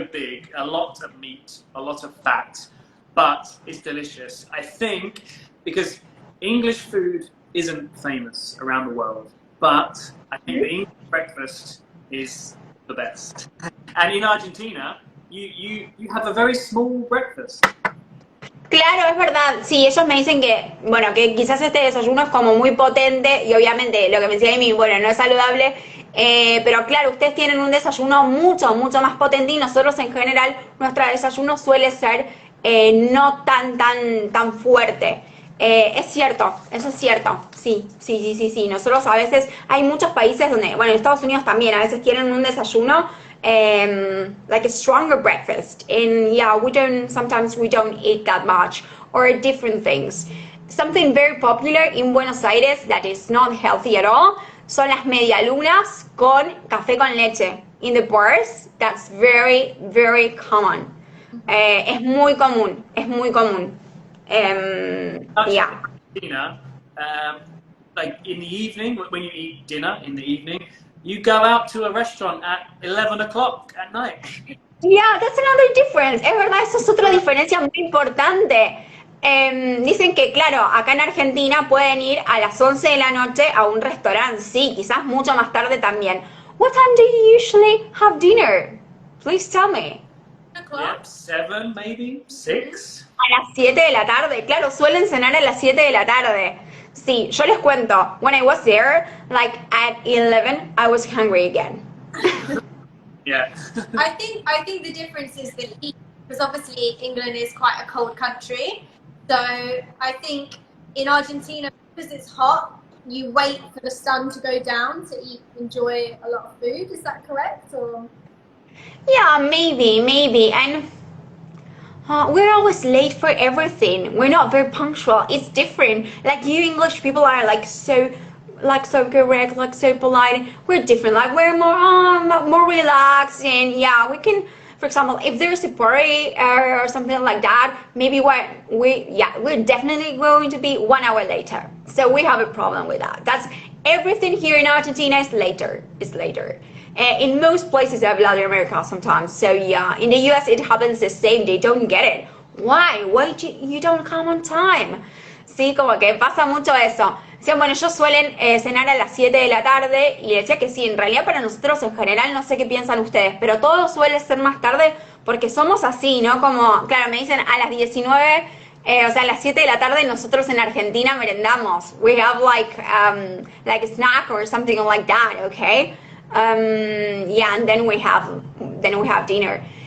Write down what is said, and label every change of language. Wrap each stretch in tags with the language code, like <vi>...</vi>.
<en>so big, a lot of meat, a lot of fat, but it's delicious. I think because English food isn't famous around the world, but I think the English breakfast is the best. And in Argentina, you have a very small breakfast.</en> <es>Claro, es verdad. Sí, ellos me dicen que, bueno, que quizás este desayuno es como muy potente y obviamente lo que me decía Amy, bueno, no es saludable, pero claro, ustedes tienen un desayuno mucho, mucho más potente y nosotros en general, nuestro desayuno suele ser no tan fuerte. Es cierto, eso es cierto. Sí. Nosotros a veces, hay muchos países donde, bueno, en Estados Unidos también, a veces tienen un desayuno</es> <en>like a stronger breakfast, and sometimes we don't eat that much or different things. Something very popular in Buenos Aires that is not healthy at all</en> <es>son las medialunas con café con leche.</es> <en>In the bars, that's very, very common.</en> <es>Es muy común. Yeah.</es> <en>Argentina, like in the evening, when you eat dinner in the evening, you go out to a restaurant at 11 o'clock at night. Yeah, that's another difference.</en> <es>Es verdad, eso es otra diferencia muy importante. Dicen que, claro, acá en Argentina pueden ir a las 11 de la noche a un restaurante, sí, quizás mucho más tarde también.</es> <en>What time do you usually have dinner? Please tell me. Yeah, 7 maybe, 6.</en> <es>A las 7 de la tarde, claro, suelen cenar a las 7 de la tarde. Sí, yo les cuento,</es> <en>when I was there, like at 11, I was hungry again. Yeah. I think the difference is the heat, because obviously England is quite a cold country. So I think in Argentina, because it's hot, you wait for the sun to go down to enjoy a lot of food. Is that correct? Or Yeah, maybe. And we're always late for everything. We're not very punctual. It's different. Like you English people are so correct, like so polite. We're different. Like we're more relaxed, and yeah, we can. For example, if there's a party or something like that, maybe we're definitely going to be 1 hour later. So we have a problem with that. That's everything here in Argentina is later. In most places of Latin America sometimes. So yeah, in the US it happens the same. They don't get it. Why you don't come on time?</en> <es>Sí, como que pasa mucho eso. Decían, bueno, ellos suelen cenar a las 7 de la tarde y decía que sí, en realidad para nosotros en general, no sé qué piensan ustedes, pero todo suele ser más tarde porque somos así, ¿no? Como, claro, me dicen a las 19, o sea, a las 7 de la tarde nosotros en Argentina merendamos.</es> <en>We have like a snack or something like that, okay? Yeah, and then we have dinner.</en>